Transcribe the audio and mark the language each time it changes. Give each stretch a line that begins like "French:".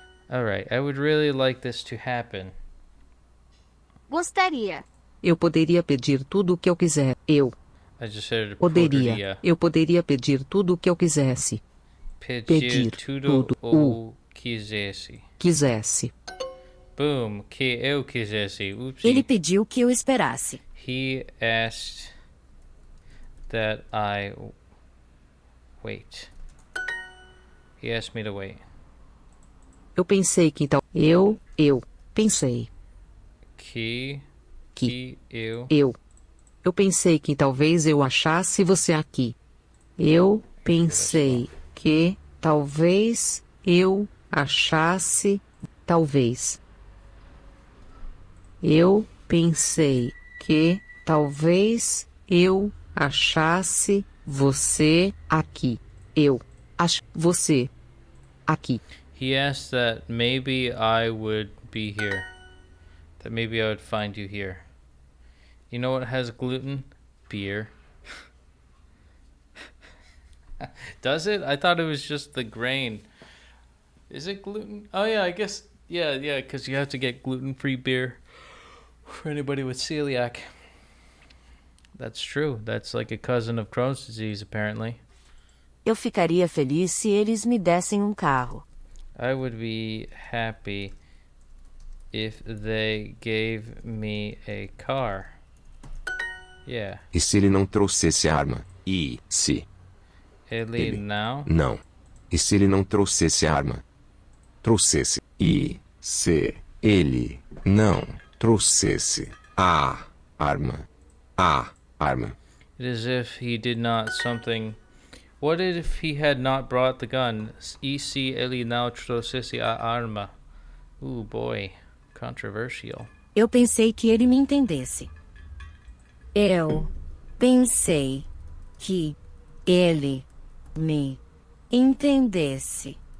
English: Alright, I would really like this to happen.
Portuguese: Gostaria. Eu poderia pedir tudo o que eu quiser. Eu
English: I just said
Portuguese: poderia. Eu poderia pedir tudo o que eu quisesse. pedir tudo ou quisesse. Boom, que eu quisesse. Oopsie. Ele pediu que eu esperasse.
English: He asked that I wait. He asked me to wait.
Portuguese: Eu pensei que tal. Eu pensei Que eu Eu pensei que talvez eu achasse você aqui. Eu pensei que talvez eu achasse. Talvez. Eu pensei que talvez eu achasse você aqui. Eu acho você aqui.
English: He asked that maybe I would be here. That maybe I would find you here. You know what has gluten? Beer. Does it? I thought it was just the grain. Is it gluten? Oh yeah, I guess yeah, because you have to get gluten-free beer for anybody with celiac. That's true. That's like a cousin of Crohn's disease, apparently.
Portuguese: Eu ficaria feliz se eles me dessem um carro.
English: I would be happy if they gave me a car. Yeah.
Portuguese: E se ele não trouxesse a arma? E se? Ele não. Não. E se ele não trouxesse a arma? Trouxesse. E se ele não trouxesse a arma? A arma.
English: It is if he did not something. What if he had not brought the gun?
Portuguese: E se ele não trouxesse a arma?
English: Ooh boy, controversial.
Portuguese: Eu pensei que ele me entendesse. Eu pensei que ele me entendesse.